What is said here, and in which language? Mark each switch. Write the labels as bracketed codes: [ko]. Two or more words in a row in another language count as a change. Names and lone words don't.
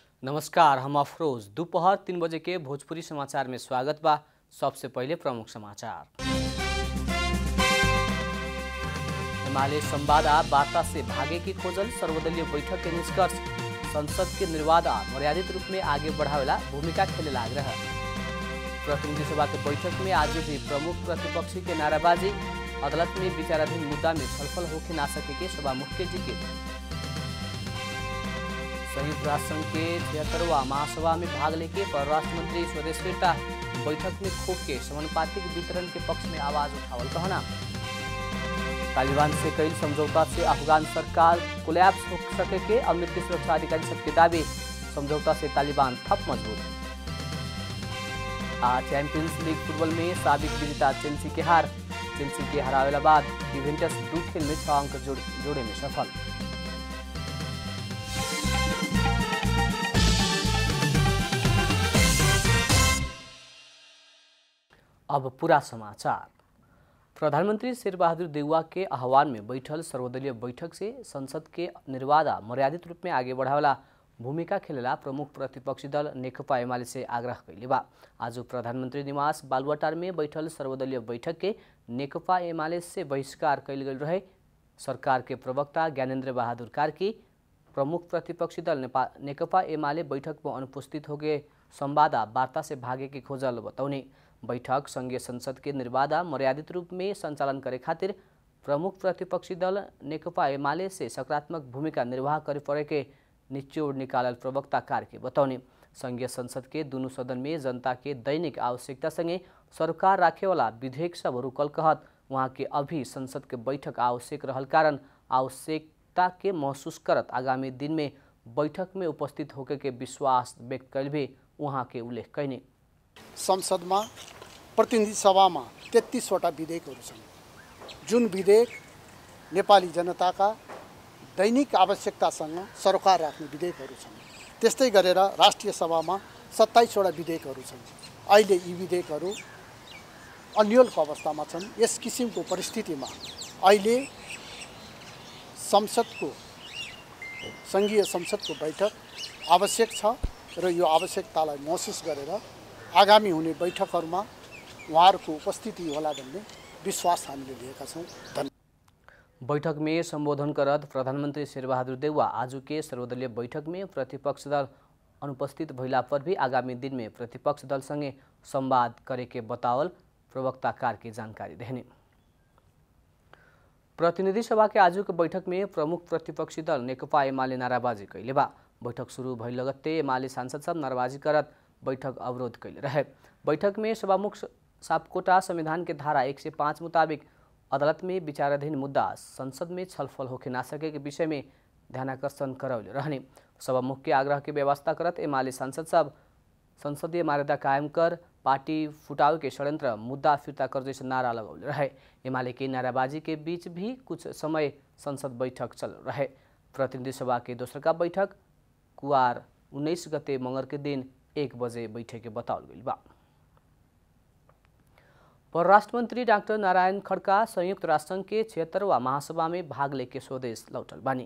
[bho] नमस्कार, हम अफरोज। दोपहर 3 बजे के भोजपुरी समाचार में स्वागत बा। सबसे पहले प्रमुख समाचार। हिमालय संवाद आ वार्ता से भागे की खोजल, सर्वदलीय बैठक के निष्कर्ष, संसद के निर्वाध आ मर्यादित रूप में आगे बढ़ावेला भूमिका खेले आग्रह। प्रतिनिधि सभा के बैठक में आज भी प्रमुख प्रतिपक्षी के नाराबाजी, अदालत में विचाराधीन मुद्दा में छलफल होके ना सके के सभामुख के जिक्र। संयुक्त राष्ट्र संघ के 76वां महासभा में भाग लेके परराष्ट्र मंत्री स्वदेश फिरता, बैठक में खोप के समानुपातिक वितरण के पक्ष में आवाज उठावल कहना। तालिबान से कई समझौता से अफगान सरकार कोलैप्स हो सके के अमेरिकी सुरक्षा अधिकारी सबके दावे, समझौता से तालिबान थप मजबूत। आज चैंपियंस लीग फुटबॉल में साबिक विजेता चेल्सी के हार, चेल्सी के हरावेला बाद यूवेंटस 2 खेल में 6 अंक जोड़े में सफल। अब पूरा समाचार। प्रधानमंत्री शेरबहादुर देउवा के आह्वान में बैठल सर्वदलीय बैठक से संसद के निर्वाध मर्यादित रूप में आगे बढ़ावेला भूमिका खेलेला प्रमुख प्रतिपक्षी दल नेकपा एमाले से आग्रह कैले बा। आज प्रधानमंत्री निवास बालुवाटार में बैठल सर्वदलीय बैठक के नेकपा एमाले से बहिष्कार कैल गेल रहे। सरकार के प्रवक्ता ज्ञानेन्द्र बहादुर कार्की प्रमुख प्रतिपक्षी दल नेकपा एमाले बैठक में अनुपस्थित हो गए संवाद वार्ता से भागे की खोजल बताउने। बैठक संघीय संसद के निर्वाध मर्यादित रूप में संचालन करे खातिर प्रमुख प्रतिपक्षी दल नेकपा एमाले से सकारात्मक भूमिका निर्वाह करे पड़े के निचोड़ निकालल प्रवक्ता कार्की बताउने। संघीय संसद के दोनों सदन में जनता के दैनिक आवश्यकता संगे सरकार राखेवाला विधेयक सब रुकल कहत वहाँ के अभी संसद के बैठक आवश्यक रहल कारण आवश्यकता के महसूस करत आगामी दिन में बैठक में उपस्थित होके के विश्वास व्यक्त कैल भी वहाँ के उल्लेख कैने। [ne] संसद में प्रतिनिधि सभा में 33वटा विधेयकहरू छन्, जुन विधेयक नेपाली जनता का दैनिक आवश्यकतासँग सरोकार राख्ने विधेयकहरू छन्। त्यस्तै गरेर राष्ट्रिय सभा में 27वटा विधेयकहरू छन्। अहिले यी विधेयकहरू अन्यलको अवस्थामा छन्। यस किसिमको परिस्थितिमा अहिले संघीय संसदको बैठक आवश्यक छ र यो आवश्यकतालाई महसुस गरेर आगामी हुने बैठकहरूमा उहाँहरूको उपस्थिति होला भन्ने विश्वास हामीले लिएका छौँ। धन्यवाद। [bho] बैठक में संबोधन करत प्रधानमंत्री शेरबहादुर देउवा आज के सर्वदलीय बैठक में प्रतिपक्ष दल अनुपस्थित भइला पर भी आगामी दिन में प्रतिपक्ष दल संगे संवाद करे के बतावल प्रवक्ता कार्की जानकारी देने। प्रतिनिधि सभा के आज के बैठक में प्रमुख प्रतिपक्षी दल नेकपा एमाले नाराबाजी कैले बा। बैठक शुरू भइल लगत्ते एमाले सांसद सब नाराबाजी करत बैठक अवरोध कैले रहे। बैठक में सभामुख सापकोटा संविधान के धारा 105 मुताबिक अदालत में विचाराधीन मुद्दा संसद में छलफल होके ना सके के विषय में ध्यानाकर्षण करौले रहने। सभामुख के आग्रह के व्यवस्था करत एमाले सांसद सब संसदीय मर्यादा कायम कर पार्टी फुटाव के षड्यंत्र मुद्दा फिर्ता कर जैसे नारा लगौले रहे। एमाले की नाराबाजी के बीच भी कुछ समय संसद बैठक चल रहे। प्रतिनिधि सभा के दोसर का बैठक कुआर 19 गते मंगर के दिन 1 बजे बैठे के बताओल गई बा। परराष्ट्र मंत्री डॉक्टर नारायण खड़का संयुक्त राष्ट्र संघ के 76वां महासभा में भाग लेके स्वदेश लौटल बानी।